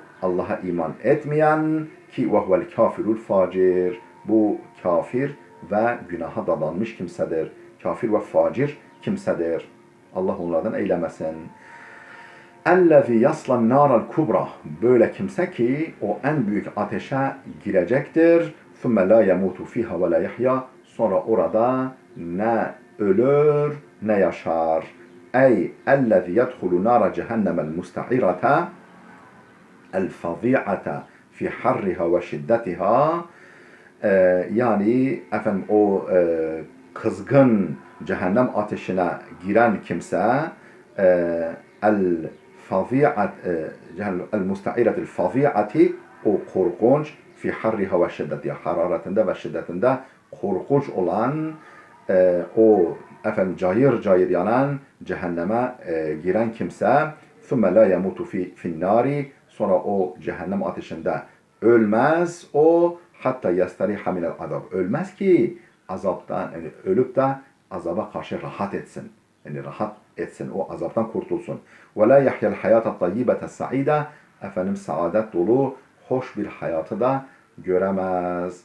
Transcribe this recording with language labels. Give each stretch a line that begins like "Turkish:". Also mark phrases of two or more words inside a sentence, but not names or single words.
Turkish: Allah'a iman etmeyen, ki
Arabic: وَهُوَ الْكَافِرُ الْفَاجِرُ.
Turkish: Bu kafir ve günaha dalanmış kimsedir. Kafir ve facir kimsedir. Allah onlardan eylemesin.
Arabic: الَّذِي يَصْلَى النَّارَ الْكُبْرَى.
Turkish: Böyle kimse ki o en büyük ateşe girecektir.
Arabic: ثُمَّ لَا يَمُوتُ فِيهَا وَلَا يَحْيَا.
Turkish: Sonra orada ne ölür ne yaşar.
Arabic: أَيِ الَّذِي يَدْخُلُ النَّارَ جَهَنَّمَ الْمُسْتَعِرَةَ الْفَظِيعَةَ فِي حَرِّهَا وَشِدَّتِهَا.
Turkish: Yani efendim o kızgın cehennem ateşine giren kimse
Arabic: الْفَظِيعَةُ الْمُسْتَعِرَةُ الْفَظِيعَةِ,
Turkish: o korkunç,
Arabic: فِي حَرِّهَا وَشِدَّتِهَا,
Turkish: hararetinde ve şiddetinde korkunç olan o efendim cayır cayır yanan cehenneme giren kimse
Arabic: ثُمَّ لَا يَمُوتُ فِي النَّارِ.
Turkish: Sonra o cehennem ateşinde ölmez o, hatta
Arabic: يَسْتَرِيحَ مِنَ الْعَذَابِ.
Turkish: Ölmez ki azaptan, yani ölüp de azaba karşı rahat etsin. Yani rahat etsin, o azaptan kurtulsun.
Arabic: وَلَا يَحْيَا الْحَيَاةَ الطَّيِّبَةَ السَّعِيدَةَ.
Turkish: Efendim saadet dolu hoş bir hayatı da göremez.